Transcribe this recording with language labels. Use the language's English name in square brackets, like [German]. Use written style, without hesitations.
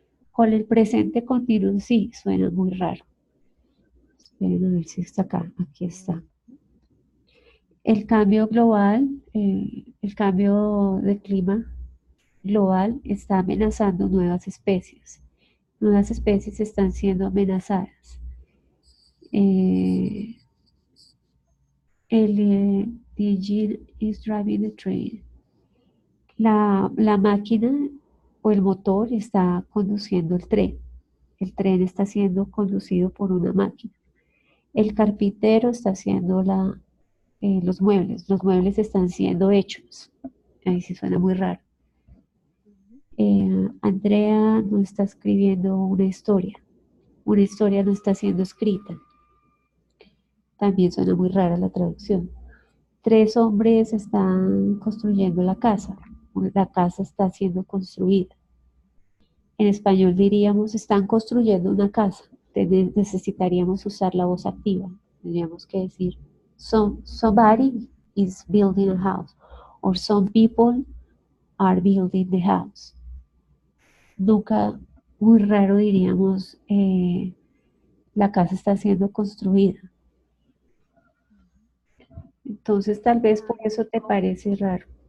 [Spanish] Con el presente continuo sí, suena muy raro. Esperen a ver si está acá. Aquí está. El cambio global, el cambio de clima global está amenazando nuevas especies. Nuevas especies están siendo amenazadas. [English] The engine is driving the train. [Spanish] La máquina o el motor está conduciendo el tren. El tren está siendo conducido por una máquina. El carpintero está haciendo los muebles. Los muebles están siendo hechos. Ahí sí suena muy raro. Andrea no está escribiendo una historia. Una historia no está siendo escrita. También suena muy rara la traducción. 3 hombres están construyendo la casa. La casa está siendo construida. En español diríamos, están construyendo una casa. Necesitaríamos usar la voz activa. [English] Tendríamos que decir, somebody is building a house. Or some people are building the house. [Spanish] Nunca, muy raro diríamos, la casa está siendo construida. Entonces tal vez por eso te parece raro.